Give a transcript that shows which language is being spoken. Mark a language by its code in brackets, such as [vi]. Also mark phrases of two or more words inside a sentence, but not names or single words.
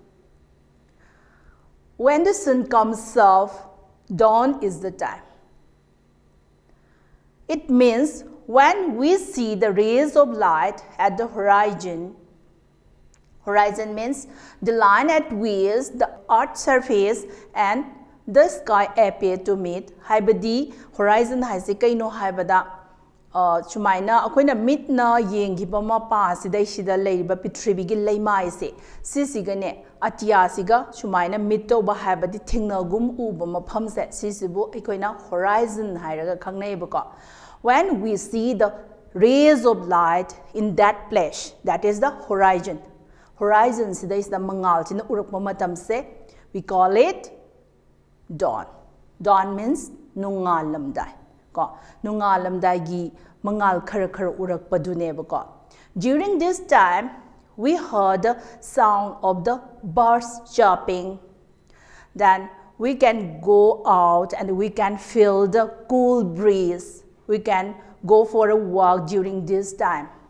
[en] When the sun comes up, dawn is the time. It means when we see the rays of light at the horizon. Horizon means the line at which the earth's surface and the sky appear to meet. [mni] Haibadi horizon haise kaino haibada chumaina akoina mitna yengiba mapa sidai sida leiba pitribi gi leima ise sisigane atia siga chumaina mitto ba haibadi thingnagum uba mafam se sisibu akoina horizon hairaga khangnai bako. [en] When we see the rays of light in that place, that is the horizon. [mni] Horizon sida [en] is the [mni] mangal china urakpa matam se, [en] we call it dawn. Dawn means [mni] nungalamdai. Ko nungalamdai gi mangal khar khar urakpa dune ba. [en] During this time, we heard the sound of the birds chirping. Then we can go out and we can feel the cool breeze. We can go for a walk during this time.